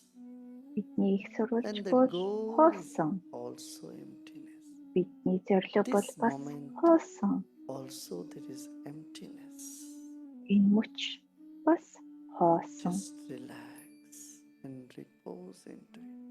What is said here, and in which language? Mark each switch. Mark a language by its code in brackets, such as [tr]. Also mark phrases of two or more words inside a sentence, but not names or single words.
[mn] Бидний их сурвалж [en] And the [mn] бол [en] goal [mn] хоосон. [en] also emptiness. [mn] Бидний зорилго бол [en] This [mn] бас [en] moment [mn] хоосон. [en] also there is emptiness. [mn] Энэ мөч бас хоосон. [en] Just relax and repose into it.